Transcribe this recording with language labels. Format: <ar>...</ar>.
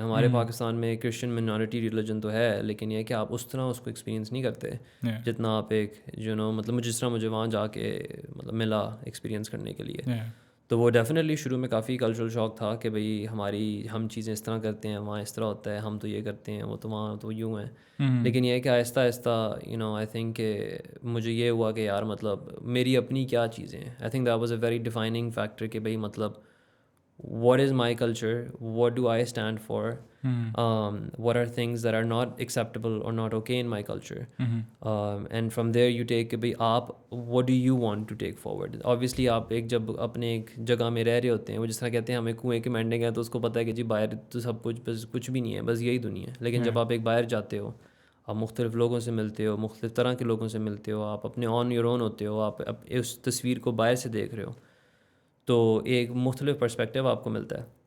<ur>ہمارے پاکستان میں Christian minority religion تو ہے, لیکن یہ کہ آپ اس طرح اس کو ایکسپیرینس نہیں کرتے جتنا آپ ایک مطلب جس طرح مجھے وہاں جا کے مطلب ملا ایکسپیرینس کرنے کے لیے. تو وہ ڈیفینیٹلی شروع میں کافی کلچرل شوق تھا کہ بھئی ہم چیزیں اس طرح کرتے ہیں, وہاں اس طرح ہوتا ہے, ہم تو یہ کرتے ہیں, وہ تو وہاں تو یوں ہیں. لیکن یہ ہے کہ آہستہ آہستہ</ur> <en>I think</en> <ur>کہ مجھے یہ ہوا کہ یار مطلب میری اپنی کیا چیزیں ہیں.</ur> <en>I think that was a very defining factor</en> <ur>کہ بھئی مطلب</ur> <en>what is my culture, what do I stand for, what are things that are not acceptable or not okay in my culture, and from there you take</en> <ur>کہ بھئی آپ</ur> <en>what do you want to take forward.</en> <ur>obviously آپ ایک جب اپنے ایک جگہ میں رہ رہے ہوتے ہیں, وہ جس طرح کہتے ہیں ہمیں کنویں کے مینڈے گئے تو اس کو پتہ ہے کہ جی باہر تو سب کچھ بس کچھ بھی نہیں ہے, بس یہی دنیا ہے. لیکن جب آپ ایک باہر جاتے ہو, آپ مختلف لوگوں سے ملتے ہو, مختلف طرح کے لوگوں سے ملتے ہو, آپ اپنے</ur> <en>on your own</en> <ur>ہوتے ہو, آپ اس تصویر کو باہر سے دیکھ رہے ہو, تو ایک مختلف پرسپیکٹیو آپ کو ملتا ہے.</ur>